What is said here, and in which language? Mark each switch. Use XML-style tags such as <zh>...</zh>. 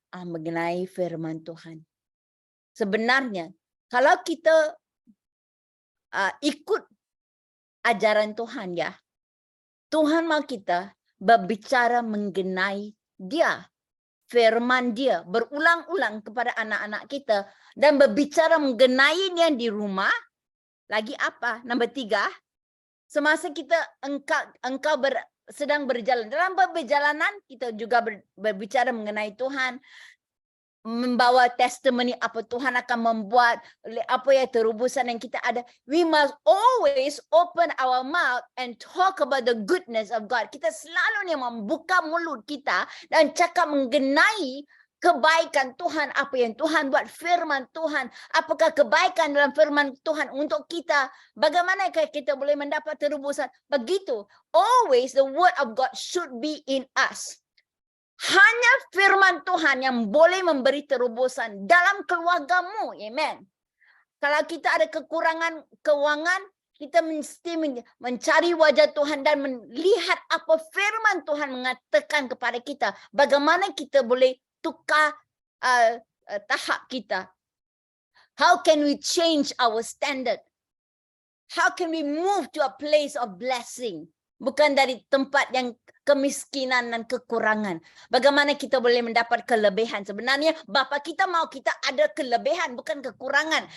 <ms>Mengenai firman Tuhan. Sebenarnya, kalau kita ikut ajaran Tuhan ya, Tuhan mau kita berbicara mengenai Dia, firman Dia, berulang-ulang kepada anak-anak kita dan berbicara mengenainya di rumah. Lagi apa? Nombor 3, semasa engkau sedang berjalan. Dalam perjalanan, kita juga berbicara mengenai Tuhan. Membawa testimoni apa Tuhan akan membuat, apa ya terubusan yang kita ada.</ms> <en>We must always open our mouth and talk about the goodness of God.</en> <ms>Kita selalu membuka mulut kita dan cakap mengenai kebaikan Tuhan, apa yang Tuhan buat, firman Tuhan. Apakah kebaikan dalam firman Tuhan untuk kita? Bagaimana kita boleh mendapat terubusan? Begitu.</ms> <en>Always the word of God should be in us.</en> <ms>Hanya firman Tuhan yang boleh memberi terubusan dalam keluargamu. Amen. Kalau kita ada kekurangan keuangan, kita mesti mencari wajah Tuhan dan melihat apa firman Tuhan mengatakan kepada kita. Bagaimana kita boleh tukar tahap kita.</ms> <en>How can we change our standard? How can we move to a place of blessing?</en> <ms>Bukan dari tempat yang kemiskinan dan kekurangan. Bagaimana kita boleh mendapat kelebihan? Sebenarnya Bapa kita mau kita ada kelebihan, bukan kekurangan.</ms>